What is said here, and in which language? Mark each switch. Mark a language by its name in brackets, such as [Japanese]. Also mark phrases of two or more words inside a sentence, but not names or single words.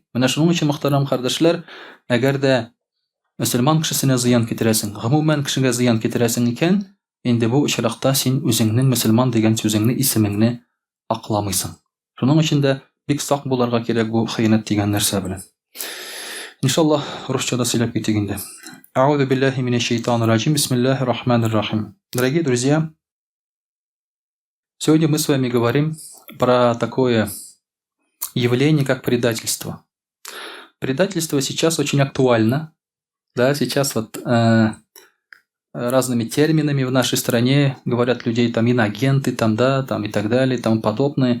[Tatar] Менә шуның өчен, мөхтәрәм кардәшләр, әгәр дә мөселман кешесенә зыян китерәсең, гомумән кешегә зыян китерәсең икән, инде бу очракта син үзеңнең мөселман дигән сүзеңне, исемеңне акламыйсың. Шуның өчен дә бик сак булырга кирәк бу хыянәт дигән нәрсә белән. Иншаллах, русчада сөйләп китик инде. [Arabic] أعوذ بالله من الشيطان الرجيم. بسم الله الرحمن الرحيم. [Russian] Дорогие друзья, сегодня мы с вами говорим про такое явление, как предательство. Предательство сейчас очень актуально. Да, сейчас вот разными терминами в нашей стране говорят людей там иноагенты, там, да, там и так далее, и тому подобное.